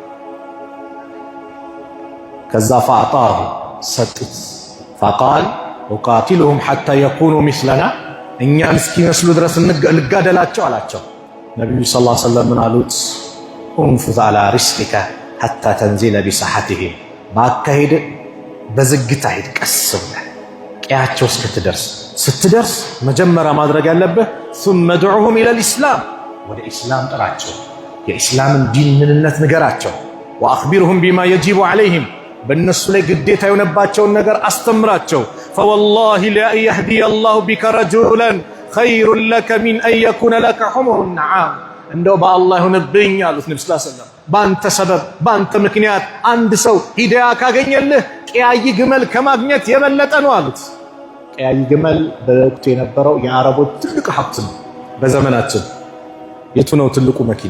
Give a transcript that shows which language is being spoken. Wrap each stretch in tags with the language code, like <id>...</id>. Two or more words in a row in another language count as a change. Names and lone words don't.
<am>ከዛ ፈአጣሁ ሰጡት።</am> <ar>فقال أقاتلهم حتى يكونوا مثلنا፣</ar> <am>እኛን እስኪመስሉ ድረስ እንጋደላቸው አላቸው። ነቢዩ</am> <ar>صلى الله عليه وسلم</ar> <am>ምን አሉት?</am> <ar>انفذ على رسلك حتى تنزل بساحتهم፣</ar> <am>በአካሄድ በዝግታ ሂድ፣ ቀስ ብለህ ቀያቸው እስክትደርስ። ስትደርስ መጀመሪያ ማድረግ ያለብህ</am> <ar>ثم ادعوهم الى الاسلام፣</ar> <am>ወደ ኢስላም ጥራቸው፣ የኢስላምን ዲን ምንነት ንገራቸው።</am> <ar>واخبرهم بما يجب عليهم፣</ar> <am>በእነሱ ላይ ግዴታ የሆነባቸውን ነገር አስተምራቸው።</am> <ar>فوالله لا يهدي الله بك رجلا خير لك من أن يكون لك حمر النعم።</ar> <am>እንደው በአላህ ይሁንብኝ አሉት ነቢ</am> <ar>صلى الله عليه وسلم፣</ar> <am>በአንተ ሰበብ በአንተ ምክንያት አንድ ሰው ሂዳያ ካገኘልህ ቀያይ ግመል ከማግኘት የበለጠ ነው አሉት። ቀያይ ግመል በወቅቱ የነበረው የአረቦች ትልቅ ሀብት ነው። በዘመናችን የቱ ነው ትልቁ መኪና?</am>